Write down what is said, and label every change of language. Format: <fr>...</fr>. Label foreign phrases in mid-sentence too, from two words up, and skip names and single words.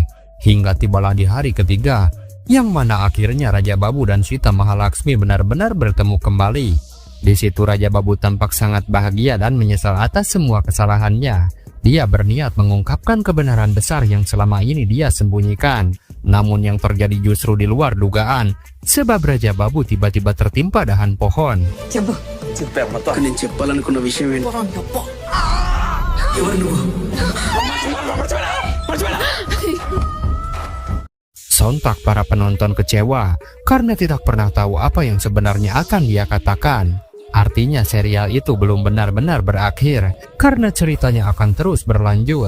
<id>Hingga tibalah di hari ketiga, yang mana akhirnya Raja Babu dan Sita Mahalaksmi benar-benar bertemu kembali. Di situ Raja Babu tampak sangat bahagia dan menyesal atas semua kesalahannya. Dia berniat mengungkapkan kebenaran besar yang selama ini dia sembunyikan. Namun yang terjadi justru di luar dugaan, sebab Raja Babu tiba-tiba tertimpa dahan pohon.</id> <te>నేను చెప్పాలనుకున్న విషయం ఏంటి ఎవరు నువ్వు</te> <id>Sontak para penonton kecewa karena tidak pernah tahu apa yang sebenarnya akan dia katakan. Artinya serial itu belum benar-benar berakhir karena ceritanya akan terus berlanjut.</id>